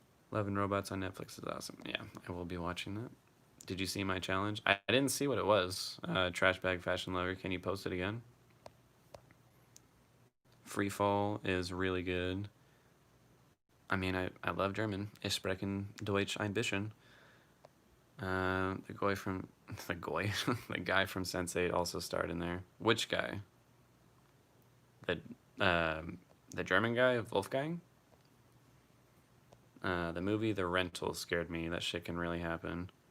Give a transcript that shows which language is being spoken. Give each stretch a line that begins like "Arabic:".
English: Love and Robots on Netflix is awesome. Yeah, I will be watching that. Did you see my challenge? I didn't see what it was. Trash Bag Fashion Lover, can you post it again? Free Fall is really good. I mean, I love German.
German: Ich sprechen Deutsch ein bisschen.
English: The guy from the guy from Sense8 also starred in there. Which guy? The the German guy, Wolfgang. The movie The Rental scared me. That shit can really happen.